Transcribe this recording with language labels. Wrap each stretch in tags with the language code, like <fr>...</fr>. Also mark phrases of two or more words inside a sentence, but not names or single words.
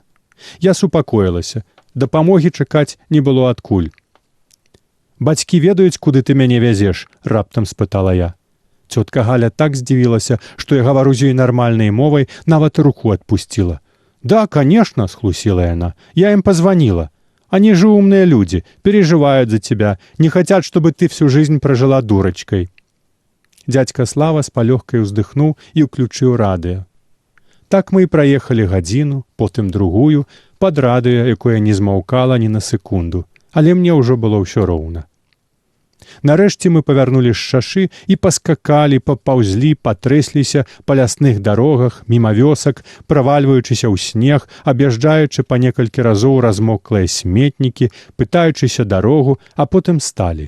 <be>Я супакоілася, дапамогі чакаць не было адкуль. «Бацькі ведаюць, куды ты мяне вязеш?» — раптам спытала я. Цётка Галя так здзівілася, што я гавару з ёй нармальнай мовай, нават руку отпустила.</be> <ru>«Да, конечно», —</ru> <be>схлусила яна, —</be> <ru>«я им позвонила. Они же умные люди, переживают за тебя, не хотят, чтобы ты всю жизнь прожила дурочкой».</ru> <be>Дядька Слава з палёгкай уздыхнуў і ўключыў радыё. Так мы і праехалі гадзіну, потым другую, пад радыё, якое не змаўкала ні на секунду. Але мне ўжо было ўсё роўна. Нарэшце мы павярнулі з шашы і паскакалі, папаўзлі, патрэсліся па лясных дарогах, міма вёсак, правальваючыся ў снег, аб'язджаючы па некалькі разоў размоклыя сметнікі, пытаючыся дарогу, а потым сталі.</be>